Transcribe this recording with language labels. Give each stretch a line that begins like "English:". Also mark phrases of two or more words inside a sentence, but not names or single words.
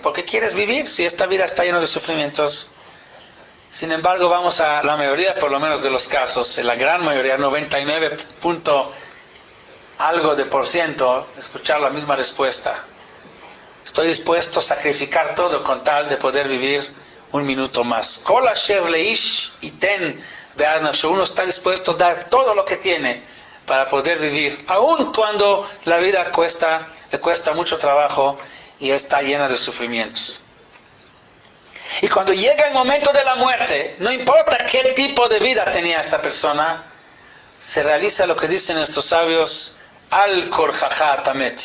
Spanish: ¿Por qué quieres vivir si esta vida está llena de sufrimientos? Sin embargo, vamos a la mayoría, por lo menos de los casos, en la gran mayoría, 99 algo de por ciento, escuchar la misma respuesta. Estoy dispuesto a sacrificar todo con tal de poder vivir un minuto más.
Hebrew: כל אשר לאיש יתן בעד נפשו.
Spanish: Uno está dispuesto a dar todo lo que tiene para poder vivir, aun cuando la vida le cuesta mucho trabajo y está llena de sufrimientos. Y cuando llega el momento de la muerte, no importa qué tipo de vida tenía esta persona, se realiza lo que dicen estos sabios,
Hebrew: על כרחך אתה מת.